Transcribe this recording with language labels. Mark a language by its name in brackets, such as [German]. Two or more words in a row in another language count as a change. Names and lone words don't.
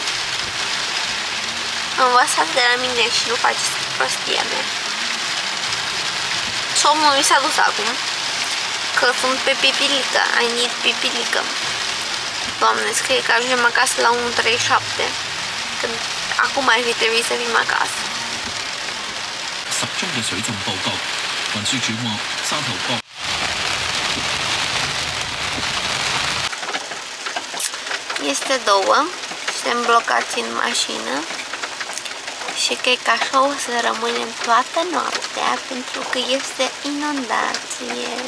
[Romanian] Învățați de la mine și nu faceți prostia mea. Somnul mi s-a dus acum, că sunt pe pipilică, [English] I need [Romanian] pipilică. Doamne, scrie că ajungem acasă la 1:37, când acum ar fi trebuit să fim acasă. [Cantonese] 10 宗嘅水浸報告，運輸署話沙頭角。 [Romanian] Este 2, suntem blocați în mașină și cred că așa o să rămânem toată noaptea pentru că este inundație.